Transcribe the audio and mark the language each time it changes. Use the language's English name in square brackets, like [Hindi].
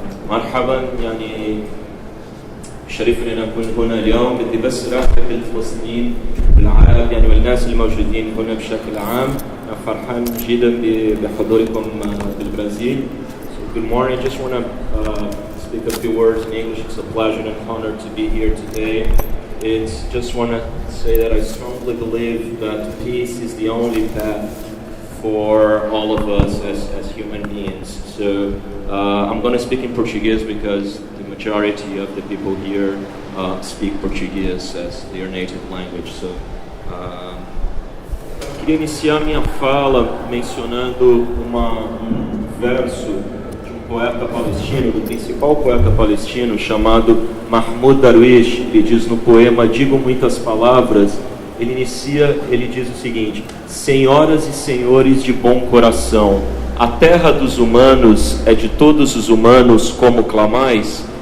[Arabic] مرحبا يعني شرفنا نكون هنا اليوم. بدي بس ارحب بالفلسطينيين بالعرب يعني والناس الموجودين هنا بشكل عام. فرحان جدا بحضوركم بالبرازيل. [English] Good morning. I just want to speak a few words in English. It's a pleasure and an honor to be here today. It's just want to say that I strongly believe that peace is the only path for all of us as human beings. So I'm going to speak in Portuguese because the majority of the people here speak Portuguese as their native language. [Portuguese] So queria iniciar minha fala mencionando um verso de um poeta palestino, do principal poeta palestino, chamado Mahmoud Darwish. Ele diz no poema Digo Muitas Palavras, ele diz o seguinte: senhoras e senhores de bom coração, a terra dos humanos é de todos os humanos, como clamais?